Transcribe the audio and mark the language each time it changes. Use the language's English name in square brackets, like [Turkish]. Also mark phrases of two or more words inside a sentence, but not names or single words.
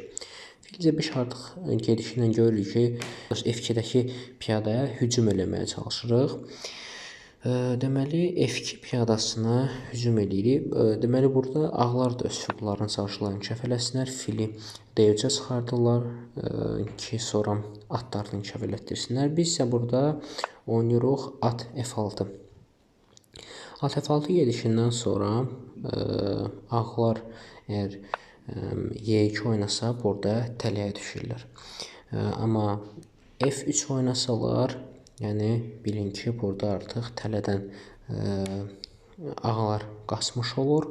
[Azerbaijani] Fil C5 artıq gedişi ilə görürük ki, F2-dəki piyadaya hücum eləməyə çalışırıq. Deməli, F2 piyadasına hücum eləyirik. Deməli, burada ağlar da öz fiqurlarını çalışırlar inkişaf eləsinlər. Fili D3-ə çıxardırlar ki, sonra atlarını inkişaf elətdirsinlər. Biz isə burada oynayırıq at F6. At F6 gedişindən sonra ağlar əgər Y2 oynasa, burada tələyə düşürlər. Amma F3 oynasalar, yəni bilin ki, burada artıq tələdən ağlar qaçmış olur.